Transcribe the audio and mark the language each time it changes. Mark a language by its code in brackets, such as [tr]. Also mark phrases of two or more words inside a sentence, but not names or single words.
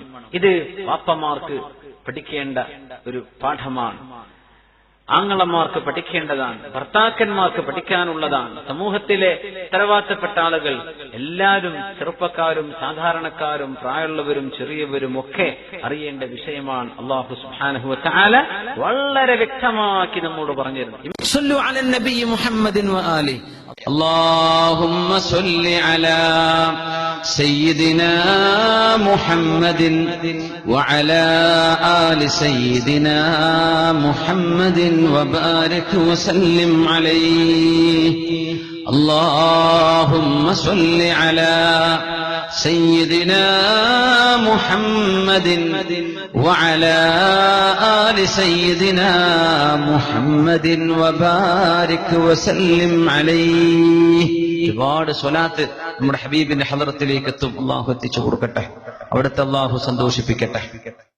[ml] ഇത് വാപ്പമാർക്ക് പഠിക്കേണ്ട ഒരു പാഠമാണ്, ആങ്ങളമാർക്ക് പഠിക്കേണ്ടതാണ്, ഭർത്താക്കന്മാർക്ക് പഠിക്കാനുള്ളതാണ്. സമൂഹത്തിലെ ഉത്തരവാദിത്തപ്പെട്ട ആളുകൾ എല്ലാവരും, ചെറുപ്പക്കാരും സാധാരണക്കാരും പ്രായമുള്ളവരും ചെറിയവരും ഒക്കെ അറിയേണ്ട വിഷയമാണ്. [ar] الله سبحانه وتعالى [ml] വളരെ വ്യക്തമാക്കി നമ്മോട് പറഞ്ഞിരുന്നു. [ar] صلوا على النبي محمد وآله. اللهم صل على سيدنا محمد وعلى آل سيدنا محمد وبارك وسلم عليه. اللهم صل على سيدنا محمد وعلى آل سيدنا محمد وبارك وسلم عليه. [ml] ഒരുപാട് സ്വലാത്ത് നമ്മുടെ ഹബീബിന്റെ ഹദറത്തിലേക്ക് എത്തും. അല്ലാഹു എത്തിച്ചു കൊടുക്കട്ടെ, അവിടുത്തെ അല്ലാഹു സന്തോഷിപ്പിക്കട്ടെ.